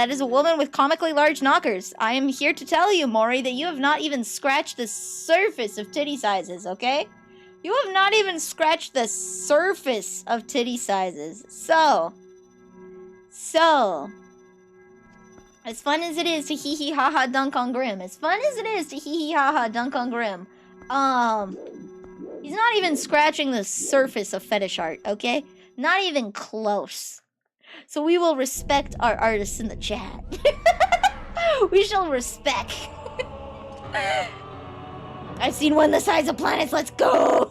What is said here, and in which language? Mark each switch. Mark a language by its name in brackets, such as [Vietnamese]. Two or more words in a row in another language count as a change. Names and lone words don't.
[English] That is a woman with comically large knockers. I am here to tell you, Maury, that you have not even scratched the surface of titty sizes, okay? You have not even scratched the surface of titty sizes. So, as fun as it is to hee hee ha ha dunk on Grim, as fun as it is to hee hee ha ha dunk on Grim, he's not even scratching the surface of fetish art, okay? Not even close. So we will respect our artists in the chat. We shall respect. I've seen one the size of planets, let's go!